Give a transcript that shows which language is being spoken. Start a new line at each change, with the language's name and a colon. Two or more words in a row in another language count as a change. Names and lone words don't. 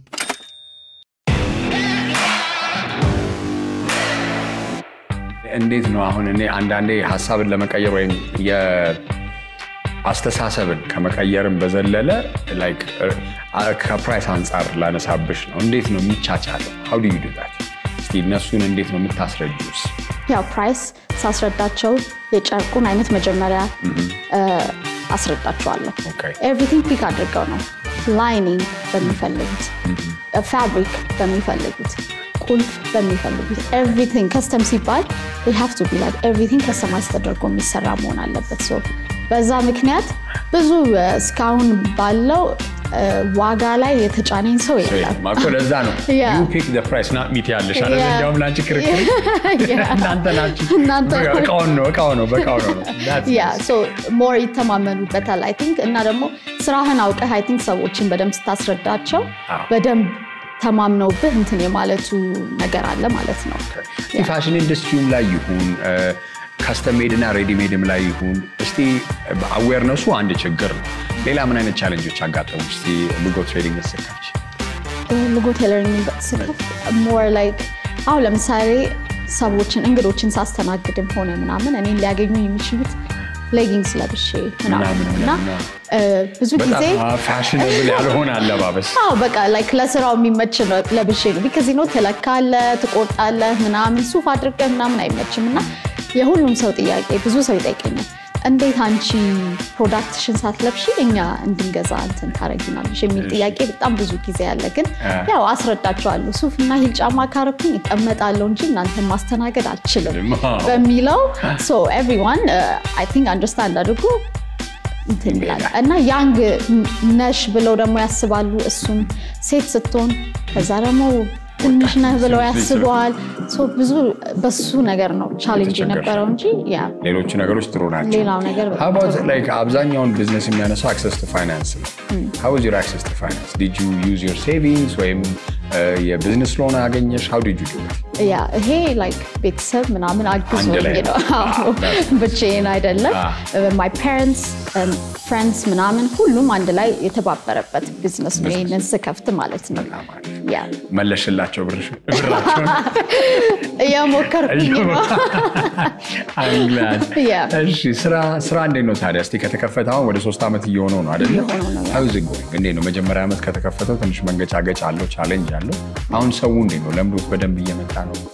Amharic: እንዴት ነው አሁን እኔ አንዳንዴ ሐሳብን ለመቀየር ወይም አስተሳሰብን ከመቀየርም በዘለለ ላይክ ከፕራይስ አንፃር ላነሳብሽ ነው። እንዴት ነው የሚቻቻለው?
English: how do you do that?
Amharic: እስቲ እነሱን እንዴት ነው የምታስረጁስ? ያው ፕራይስ ሳስረዳቸው የጨርቁን አይነት መጀመሪያ አስረዳቸዋለሁ።
English: everything pick
Amharic: አድርገው ነው ላይኒንግ በሚፈልጉት ፋብሪክ በሚፈልጉት ቁልፍ በሚፈልጉት
English: everything custom
Amharic: ሲባል
English: they have to be like everything
Amharic: ከስተማይዝ ተደርጎ የሚሰራ መሆን አለበት። ሶ በዛ ምክንያት ብዙ እስካሁን ባለው ዋጋ ላይ የተጫነኝ ሰው የለም። ማኮ ለዛ ነው
English: you pick the price not me
Amharic: ያለሽ አይደል? እንደውም ላንቺ ክርክር እናንተ እቃው ነው
English: so more
Amharic: ይተማመኑበታል
English: I think
Amharic: እና ደግሞ ስራህን አውቀህ
English: I think
Amharic: ሰዎችን በደንብ ስታስረዳቸው በደንብ ተማምነውብህ እንትን የማለቱ ነገር አለ ማለት ነው።
English: fashion industry
Amharic: ላይ ይሁን
English: custom made
Amharic: እና
English: ready made
Amharic: ላይ ይሁን እስቲ አዌርነሱ አንድ ችግር ነው። ሌላ ምን አይነት ቻሌንጆች አጋጠሙሽ? እስቲ ሉጎ ትሬዲንግ ተሰካች ሉጎ ቴለሪንግ ተሰካች
English: more like
Amharic: አሁን ለምሳሌ ሰዎችን እንግዶችን ሳስተናግድም ሆነ ምናምን እኔን ሊያገኙ የሚችሉት ሌጊንግስ ለብሼ ምናምንና ብዙ ጊዜ ፋሽነብል ያልሆነ አለባበስ በቃ ላይክ ለስራው የሚመች ነው ለብሼ ነው
English: because you know
Amharic: ተለካለ ትቆርጣለ ምናምን ሱፍ አድርገህ ምናምን አይመችምና የሁሉም ሰው ጥያቄ ብዙ ሰው ይጠይቀኛል እንዴት አንቺ ፕሮዳክትሽን ሳትለብሺ እኛ እንድንገዛ እንትን ታረጊናለሽ የሚል ጥያቄ በጣም ብዙ ጊዜ ያለ ግን ያው አስረዳቸዋለሁ ሱፍና ሂል ጫማ ካረኩኝ ይቀመጣለሁ እንጂ እናንተን ማስተናገድ አልችልም በሚለው
English: so everyone I think understand
Amharic: አድርጉ እንትን ይላል እና ያንግ ነሽ ብለው ደግሞ ያስባሉ እሱም ሴት ስትሆን ከዛ ደግሞ ትንሽ ነህ ብለው ያስባሉ so ብዙ በሱ ነገር ነው ቻሌንጅ የነበረው እንጂ ያ ሌሎች ነገሮች ጥሩ ናቸው ሌላው ነገር
English: how about like
Amharic: አብዛኛውን ቢዝነስ የሚያነሳው
English: access to finance how was your access to finance did you use your savings
Amharic: ወይም የቢዝነስ ሎን አገኘሽ
English: how did you do it
Amharic: yeah ይሄ like ቤተሰብ ምናምን አግዞኝ ነው ብቻዬን አይደለም
English: my parents and friends
Amharic: ምናምን ሁሉም አንድ ላይ የተባበረበት ቢዝነስ ነው ይሄንን ስከፍት ማለት ነው ያ መለሽላቸው ብራቸው ያሞከርኩኝ ነው
English: I'm glad
Amharic: እሺ ስራ እንዴት ነው ታዲያ እስቲ ከተከፈተው ወደ 3 አመት እየሆነው ነው አይደል
English: how is it going
Amharic: እንዴት ነው መጀመሪያ አመት ከተከፈተው ትንሽ መንገጫገጭ አለው ቻሌንጅ አለው አሁን ሰው እንዴት ነው ለምዶት በደንብ እየመጣ ነው